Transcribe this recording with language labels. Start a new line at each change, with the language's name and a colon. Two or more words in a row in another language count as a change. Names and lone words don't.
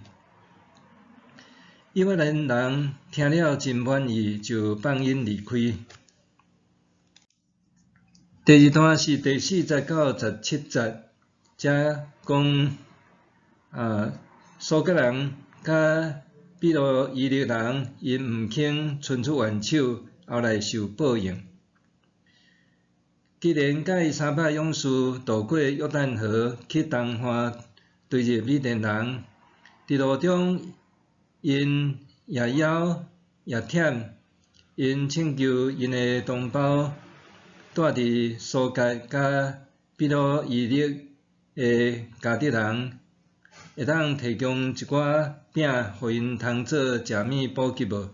Min Nan Chinese: 以法莲人听了真满意，就放因离开。第2段是第4节到17节，遮讲苏格人甲比罗伊勒人因毋肯伸出援手，后来受报应。基甸甲伊300勇士渡过约旦河，去东岸对入米甸人。伫路中，因也枵也忝， 因请求因的同胞住伫苏格甲比罗伊勒的家己人，会当提供一寡饼，互因通做食物补给无？